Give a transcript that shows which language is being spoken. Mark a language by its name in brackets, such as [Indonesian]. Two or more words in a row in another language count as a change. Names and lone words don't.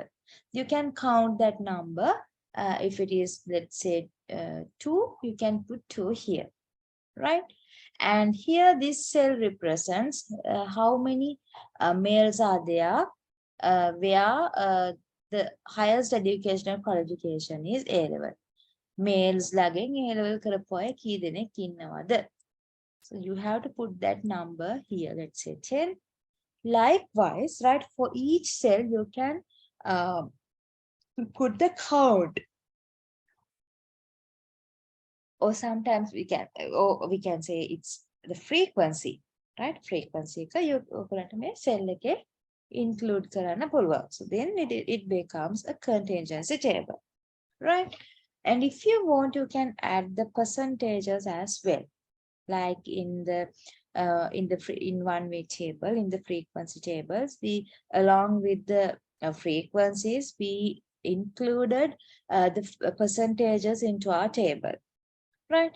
[English] You can count that number. If it is, let's say, 2, you can put 2 here, right? And here this cell represents how many males are there where the highest educational qualification is A level. Males lagging A level [Sinhala] කරපුවා කී දෙනෙක් ඉන්නවද? [English] So you have to put that number here, let's say 10. Likewise, right, for each cell you can put the count, or sometimes we can say it's the frequency, right? [Sinhala] Frequency එක ඔයගොල්ලන්ට මේ cell එකේ include කරන්න පුළුවන්. [English] So then it becomes a contingency table, right? And if you want, you can add the percentages as well, like in one way table, in the frequency tables, we, along with the frequencies, we included the percentages into our table, right?